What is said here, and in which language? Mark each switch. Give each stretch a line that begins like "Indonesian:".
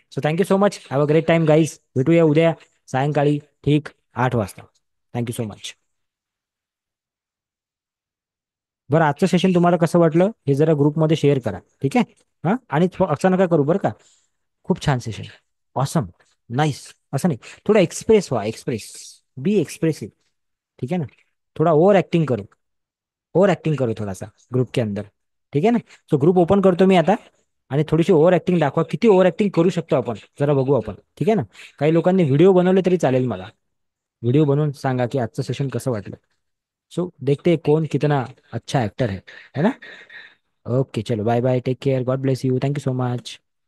English: So thank you so much, have a great time guys.
Marathi: भेटूया उद्या सायंकाळी ठीक 8 वाजता.
English: Thank you so much.
Marathi: बरं, आजचं सेशन तुम्हाला कसं वाटलं हे जरा ग्रुपमध्ये शेअर करा. ठीक आहे. हां, आणि असं नका करू बरं का. खूप छान सेशन, ऑसम, नाईस, असं नाही, थोडं एक्सप्रेस व्हा, एक्सप्रेस,
English: Be expressive.
Hindi: ठीक है ना. थोड़ा ओवर एक्टिंग करो थोड़ा सा ग्रुप के अंदर. ठीक है ना.
Marathi: सो ग्रुप ओपन करतो मी आता, आणि थोडीशी ओव्हर ऍक्टिंग दाखवा, किती ओव्हर ऍक्टिंग करू शकतो आपण जरा बघू आपण. ठीक आहे ना. काही लोकांनी व्हिडिओ बनवले तरी चालेल, मला व्हिडिओ बनवून सांगा की आजचं सेशन कसं वाटलं.
Hindi: सो देखते हैं कौन कितना अच्छा एक्टर है ना.
English: Okay चलो, bye bye, take care, God bless you, thank you so much.